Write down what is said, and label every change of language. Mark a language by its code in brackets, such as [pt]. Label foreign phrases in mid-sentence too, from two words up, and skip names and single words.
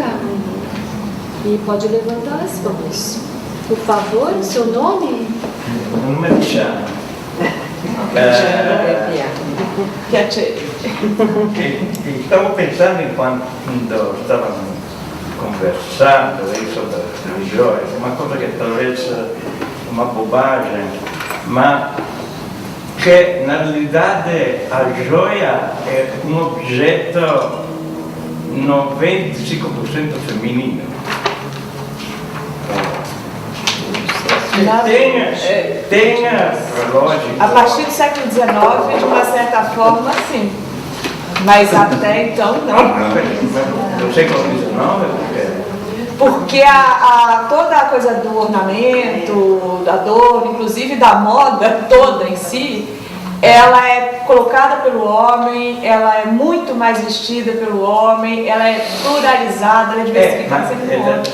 [pt] E pode levantar as mãos. Por favor, seu nome? Meu nome é Luciano. [it] Stavo pensando [pt] enquanto [it] stavamo conversando [pt] sobre [it] le gioie, [pt] uma coisa che talvez uma bobagem, [it] ma che [pt] na realidade [it] a gioia è un oggetto 95% femminino. [pt] Tem relógio. A partir do século XIX, de uma certa forma, sim. Mas até então, não. No século XIX, Porque toda a coisa do ornamento, da dor, inclusive da moda toda em si, ela é colocada pelo homem, ela é muito mais vestida pelo homem, ela é pluralizada, ela é diversificada sempre pelo homem.